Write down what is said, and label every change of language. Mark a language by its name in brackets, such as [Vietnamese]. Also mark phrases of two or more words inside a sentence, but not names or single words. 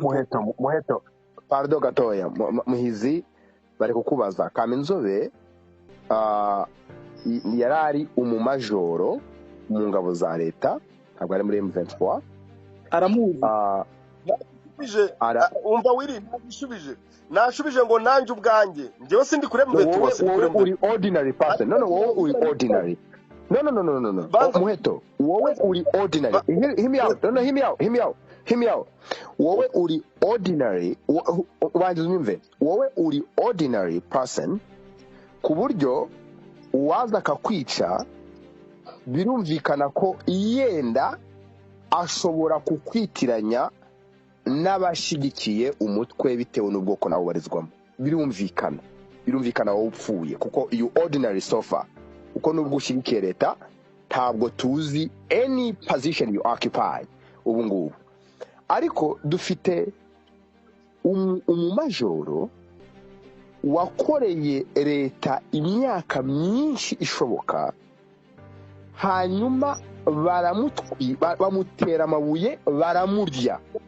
[Kinyarwanda] Muheto pardon gatoya Muhizi bari kukubaza Kaminzobe yarari umumajoro mu ngabo za leta ntabwo ari muri M23 aramuzi umva wiri nashubije ngo nanjye ubwanjye ngewe sindi kure M23 uri [English] ordinary person [Kinyarwanda] no wowe uri ordinary no Muheto wowe uri [English] ordinary hear me out [Kinyarwanda] wowe uri ordinary wowe uri [English] ordinary person [Kinyarwanda] ku buryo uwaza akakwica birumvikana ko yenda ashobora kukwitiranya n'abashigikiye umutwe bitewe n'ubwoko nawe barizwamo birumvikana wowe upfuye kuko [English] you ordinary sofa [Kinyarwanda] uko nubwo ushigikiye leta ntabwo tuzi [English] any position you occupy [Kinyarwanda] ubu ngubu ariko dufite umumajoro wakoreye leta imyaka myinshi ishoboka hanyuma bamutera amabuye baramurya